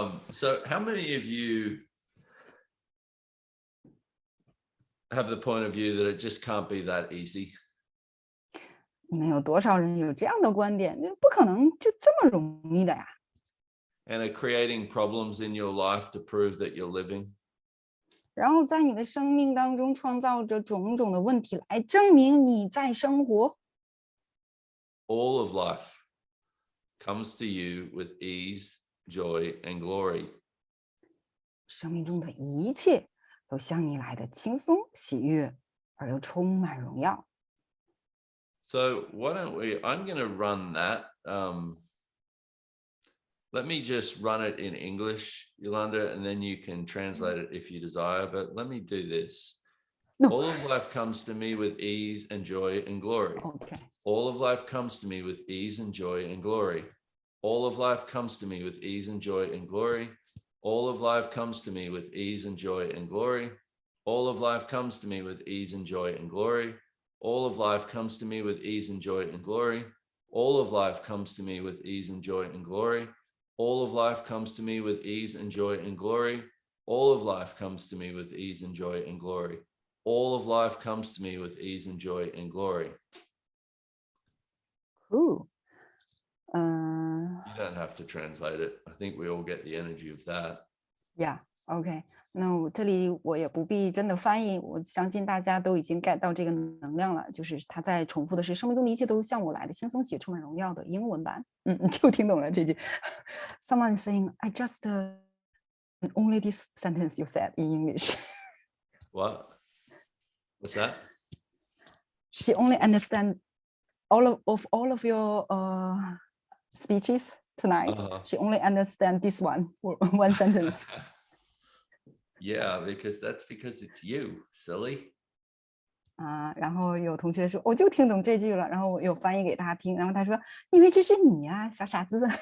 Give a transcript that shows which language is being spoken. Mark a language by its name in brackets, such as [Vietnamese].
[English] So how many of you have the point of view that it just can't be that easy? [Chinese] 你们有多少人有这样的观点？不可能就这么容易的呀。 [English] And are creating problems in your life to prove that you're living? [Chinese] 然后在你的生命当中创造着种种的问题来证明你在生活。 [English] All of life comes to you with ease, joy, and glory. [Chinese] 生命中的一切都向你来的轻松、喜悦，而又充满荣耀。 [English] So why don't I'm going to run that. Let me just run it in English, Yolanda, and then you can translate it if you desire. But let me do this. No. All of life comes to me with ease and joy and glory. Okay. All of life comes to me with ease and joy and glory. All of life comes to me with ease and joy and glory. All of life comes to me with ease and joy and glory. All of life comes to me with ease and joy and glory. All of life comes to me with ease and joy and glory. All of life comes to me with ease and joy and glory. All of life comes to me with ease and joy and glory. All of life comes to me with ease and joy and glory. All of life comes to me with ease and joy and glory. Cool. You don't have to translate it. I think we all get the energy of that. Yeah. OK. [Chinese] 那我这里我也不必真的翻译，我相信大家都已经 get 到这个能量了。就是他在重复的是生命中的一切都向我来的轻松喜充满荣耀的英文版。就听懂了这句。 [English] Someone is saying, I just only this sentence you said in English. What? What's that? She only understand all of your speeches tonight. She only understand this one sentence. Yeah, because it's you, silly. [Chinese] 然后有同学说我就听懂这句了，然后我有翻译给他听，然后他说因为这是你呀，小傻子。